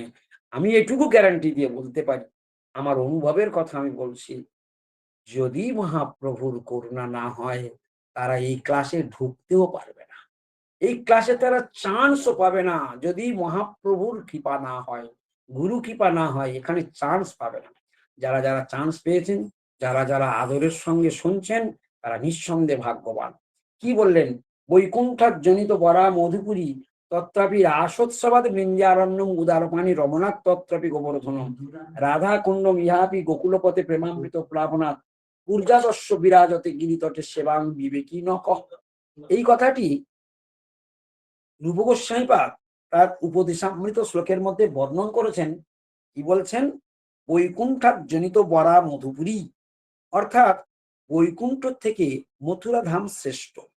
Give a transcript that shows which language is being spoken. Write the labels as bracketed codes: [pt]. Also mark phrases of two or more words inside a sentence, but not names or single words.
[bn] আমি এটুকু গ্যারান্টি দিয়ে বলতে পারি, আমার অনুভবের কথা আমি বলছি, যদি মহাপ্রভুর করুণা না হয়, তারা এই ক্লাসে ঢুকতেও পারবে না, এই ক্লাসে তারা চান্সও পাবে না। যদি মহাপ্রভুর কৃপা না হয়, গুরু কৃপা না হয়, এখানে চান্স পাবে না। যারা চান্স পেয়েছেন, যারা আদরের সঙ্গে শুনছেন, তারা নিঃসন্দেহে ভাগ্যবান। কি বললেন? [sa] বৈকুণ্ঠার জনিত বরা মধুপুরী তত্রাপি রাসোৎসবাদ বৃন্দারণ্যম উদারপাণি রমনাথ তত্রাপি গোবর্ধন রাধা কুণ্ডম ইহাপি গোকুলপথে প্রেমামৃত প্লাবনাথ ঊর্জাদস্য বিরাজতে গিরিতটে সেবাং বিবেকী ন কহ। [bn] এই কথাটি রূপ গোস্বামীপাদ তার উপদেশামৃত শ্লোকের মধ্যে বর্ণন করেছেন। কি বলছেন? [sa] বৈকুণ্ঠার জনিত বরা মধুপুরী, [bn] অর্থাৎ বৈকুণ্ঠ থেকে মথুরা ধাম শ্রেষ্ঠ।